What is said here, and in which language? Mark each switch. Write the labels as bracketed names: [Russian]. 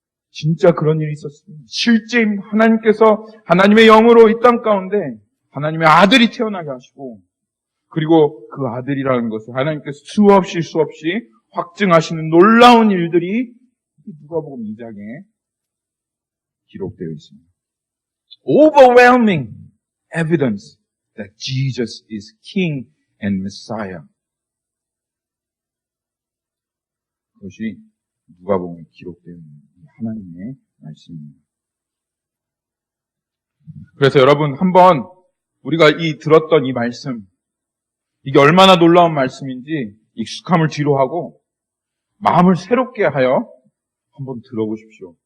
[Korean] 진짜 그런 일이 있었습니다. 실제 하나님께서 하나님의 영으로 이 땅 가운데 하나님의 아들이 태어나게 하시고 그리고 그 아들이라는 것을 하나님께서 수없이 확증하시는 놀라운 일들이 누가복음 2장에 기록되어 있습니다. [English] Overwhelming evidence that Jesus is King and Messiah. [Korean] 그것이 누가복음에 기록되어 있는 하나님의 말씀입니다. 그래서 여러분 한번 우리가 들었던 이 말씀, 이게 얼마나 놀라운 말씀인지 익숙함을 뒤로 하고 마음을 새롭게 하여 한번 들어보십시오.